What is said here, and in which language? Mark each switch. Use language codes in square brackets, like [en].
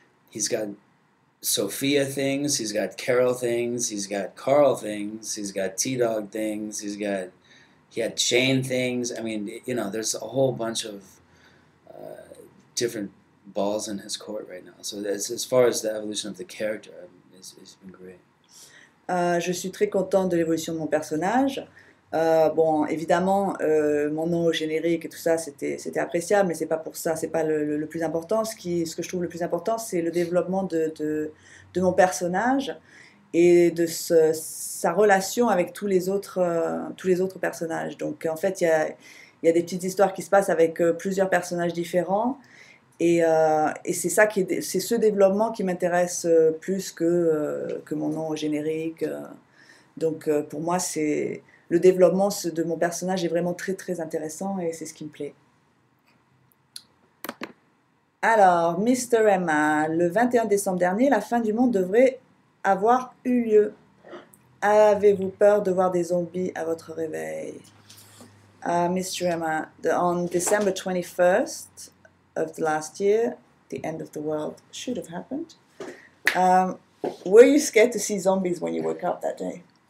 [en] He's got Sophia things, he's got Carol things, he's got Carl things, he's got T-Dog things, he had Shane things. I mean, you know, there's a whole bunch of different balls in his court right now. So as far as the evolution of the character, it's been great. [fr] Je suis très contente de l'évolution de mon personnage. Bon, évidemment, mon nom au générique et tout ça, c'était appréciable, mais c'est pas pour ça, c'est pas le plus important. Ce que je trouve le plus important, c'est le développement de mon personnage et de sa relation avec tous les autres personnages. Donc, en fait, il y a des petites histoires qui se passent avec plusieurs personnages différents. Et c'est c'est ce développement qui m'intéresse plus que mon nom au générique. Donc pour moi, le développement de mon personnage est vraiment très très intéressant et c'est ce qui me plaît. Alors, Mr. Emma, le 21 décembre dernier, la fin du monde devrait avoir eu lieu. Avez-vous peur de voir des zombies à votre réveil? [en] Mr. Emma, on December 21st, of the last year, the end of the world should have happened. Were you scared to see zombies when you woke up that day?